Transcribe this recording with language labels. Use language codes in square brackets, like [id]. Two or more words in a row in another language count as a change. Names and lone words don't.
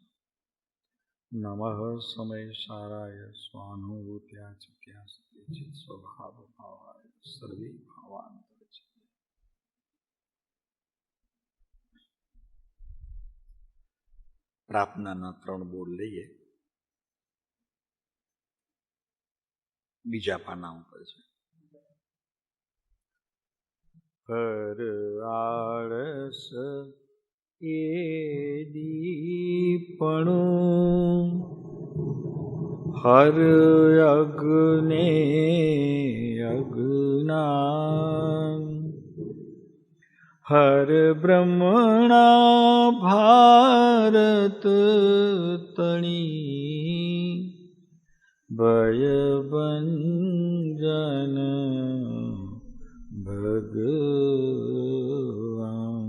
[sa] नमः समय साराय स्वानुभूत्या चित्यास्ते चित् स्वभाव भावाय सर्वे भावांतरचित्ते। [gu] પ્રાર્થનાના 3 બોર્ડ લઈએ. બીજા પાના ઉપર છે. હર આળસ એ દીપણું, હર અગ્ને અજ્ઞાન, હર બ્રહ્મણા ભારત તણી, ભયભંજન ભગવાન.